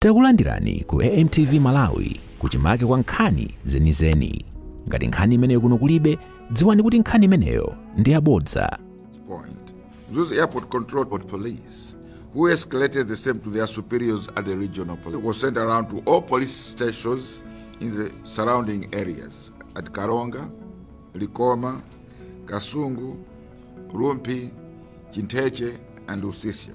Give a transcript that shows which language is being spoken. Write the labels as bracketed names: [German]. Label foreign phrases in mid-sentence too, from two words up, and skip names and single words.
[Nyanja] Takulandirani ku AMTV Malawi kuchimake kwa nkhani zenizeni. Ngati nkhani imeneyo kuno kulibe, dziwani kuti nkhani imeneyo ndi yabodza. [English] Mzuzu Airport Control Police, who escalated the same to their superiors at the regional police, was sent around to all police stations in the surrounding areas at Karonga, Likoma, Kasungu, Rumpi, Chinteche, and Usisia.